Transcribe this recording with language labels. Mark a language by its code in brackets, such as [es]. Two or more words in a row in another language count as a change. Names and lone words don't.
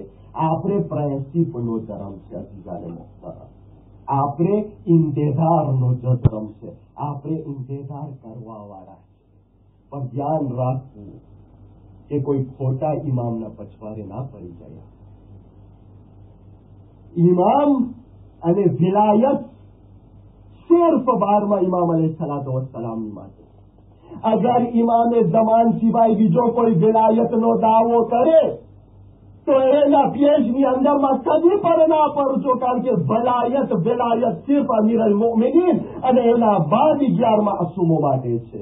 [gu] આપણે પ્રિન્સિપનો ધર્મ છે અઝીઝાને મોહતરમ, આપણે ઇંતજારનો ધર્મ છે, આપણે ઇંતજાર કરવા વાળા. પણ ધ્યાન રાખવું કે કોઈ ખોટા ઇમામના પછવાડે ના પડી જાય. ઇમામ અને વિલાયત [ur] صرف 12 امام علیہ السلام [gu] માટે. અગર ઇમામે ઝમાન સિવાય બીજો કોઈ વિલાયતનો દાવો કરે તો એના પેજની અંદરમાં કદી પર ના પડશો, કારણ કે વિલાયત સિર્ફ અમીર અલ મોમિનીન અને એના બાદ 11 માસૂમો માટે છે.